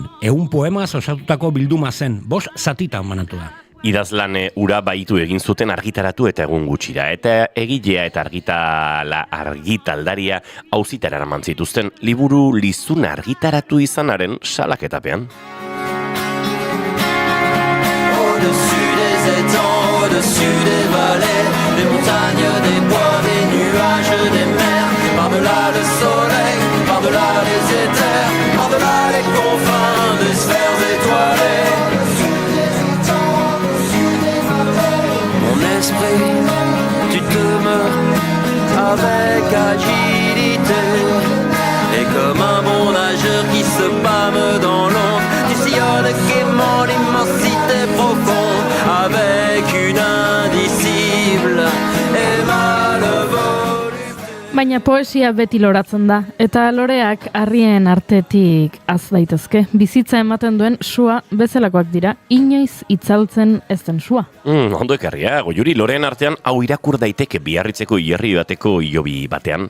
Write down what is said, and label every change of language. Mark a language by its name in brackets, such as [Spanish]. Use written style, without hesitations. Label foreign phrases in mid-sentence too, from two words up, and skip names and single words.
[Basque] 100 poemaz osatutako bilduma zen, 5 zatitan banatu da. Idazlane ura baitu egin zuten argitaratu eta egun gutxira, eta egilea eta argitaldaria auzitara eraman zituzten liburu lizuna argitaratu izanaren salaketapean. [French] Au-dessus des étangs, au-dessus des vallées, des montagnes, des bois, des nuages, des mers, par-delà le soleil, par-delà les éthers, par-delà les confins des sphères étoilées. Mon esprit, tu demeures avec agilité, et comme un bon nageur qui se pâme dans l'ombre, tu sillonnes gaiement l'immensité profonde avec une indicible et malvolue. [Basque] Baina poesia beti loratzen da, eta loreak harrien artetik az daitezke. Bizitza ematen duen sua bezalakoak dira, inoiz itzaltzen ez den sua. Ondo ekarria, Goiuri, loreen artean hau irakur daiteke Biarritzeko hilerri bateko hilobi batean.